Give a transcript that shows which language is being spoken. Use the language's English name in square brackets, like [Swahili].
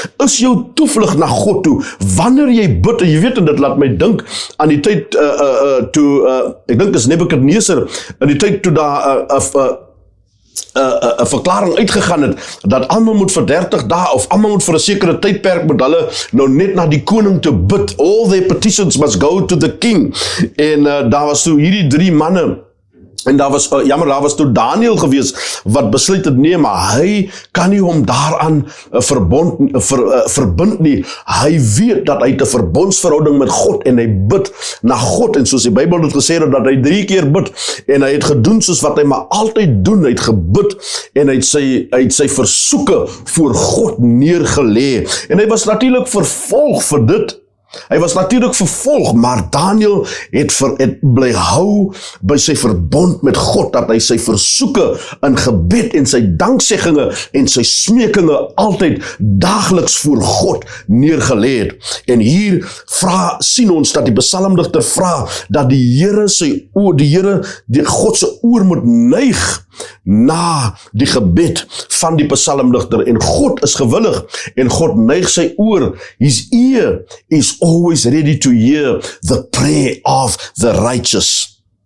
[Afrikaans] Is jou toevlug na God toe, wanneer jy bid, en jy weet, en dit laat my dink aan die tyd toe, ek dink is Nebukadneser, in die tyd toe daar 'n verklaring uitgegaan het, dat almal moet vir 30 dae, of almal moet vir 'n sekere tydperk, moet hulle nou net na die koning te bid. [English] All their petitions must go to the king. [Afrikaans] En daar was toe hierdie 3 manne, en daar was toe Daniel gewees, wat besluit het, nee, maar hy kan nie hom daaraan verbind nie. Hy weet dat hy 'n verbondsverhouding met God, en hy bid na God, en soos die Bybel het gesê, dat hy 3 keer bid, en hy het gedoen soos wat hy maar altyd doen, hy het gebid, en hy het sy versoeke voor God neergelê, en hy was natuurlik vervolg vir dit. Hy was natuurlik vervolg, maar Daniel het bly hou by sy verbond met God, dat hy sy versoeke in gebed en sy dankseggings en sy smekinge altyd daagliks voor God neergelê het. En hier sien ons dat die psalmdigter vra dat die Here die God se oor moet neig na die gebed van die psalmdigter, en God is gewillig, en God neig sy oor. [English] His ear is always ready to hear the prayer of the righteous.